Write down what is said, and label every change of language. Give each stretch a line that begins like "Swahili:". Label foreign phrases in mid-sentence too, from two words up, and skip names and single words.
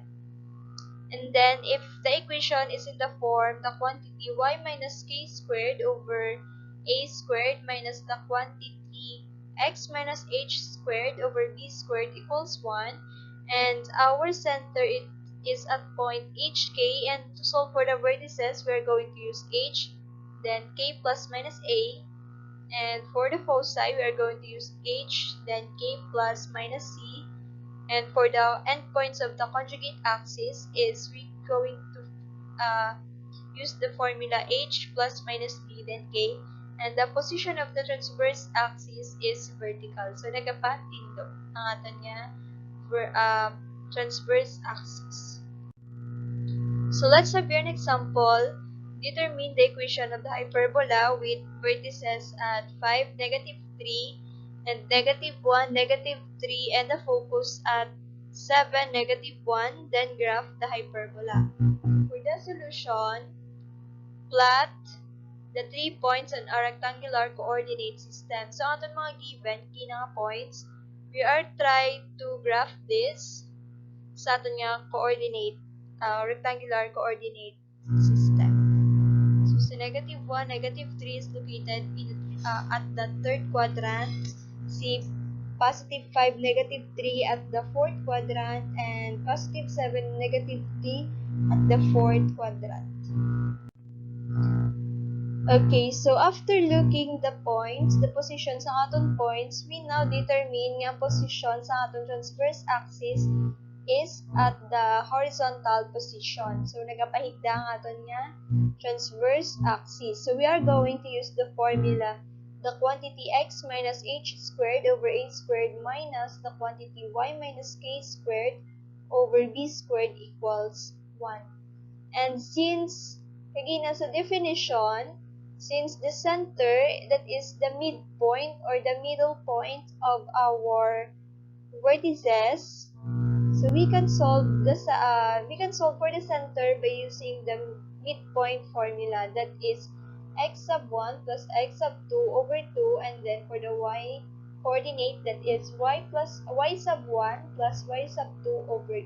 English: And then, if the equation is in the form, the quantity y minus k squared over a squared minus the quantity x minus h squared over b squared equals 1, and our center is at point hk, and to solve for the vertices, we are going to use h, then k plus minus a, and for the foci, we are going to use h, then k plus minus c. And for the endpoints of the conjugate axis is we going to use the formula h plus minus b then k, and the position of the transverse axis is vertical.
Hiligaynon: So nagapatindo ang aton nga
English: transverse axis. So let's have here an example. Determine the equation of the hyperbola with vertices at 5, -3, and -1, -3, and the focus at 7, -1, then graph the hyperbola. For the solution, plot the 3 points on a rectangular coordinate system. So,
Hiligaynon: aton mga
English: given, kina points, we are trying to graph this
Hiligaynon: sa aton nga
English: coordinate, rectangular coordinate system. So, -1, -3 is located at the third quadrant. See +5, -3 at the fourth quadrant, and +7, -3 at the fourth quadrant. Okay, so after looking the points, the position
Hiligaynon: sa aton
English: points, we now determine nga position
Hiligaynon: sa aton
English: transverse axis is at the horizontal position. So,
Hiligaynon: nagapahigda ang aton nga
English: transverse axis. So, we are going to use the formula, the quantity x minus h squared over a squared minus the quantity y minus k squared over b squared equals 1. And since,
Hiligaynon: kagina sa
English: definition, since the center, that is the midpoint or the middle point of our vertices, so we can solve for the center by using the midpoint formula, that is x sub 1 plus x sub 2 over 2, and then for the y coordinate, that is y sub 1 plus y sub 2 over 2.